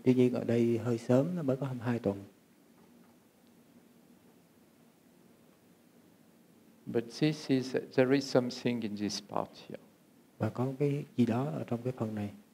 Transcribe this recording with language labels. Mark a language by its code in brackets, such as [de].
[vi] Tuy nhiên ở đây hơi sớm, nó mới có 22 tuần. [en] But there is something in this part here. [vi] Và có cái gì đó ở trong cái phần này.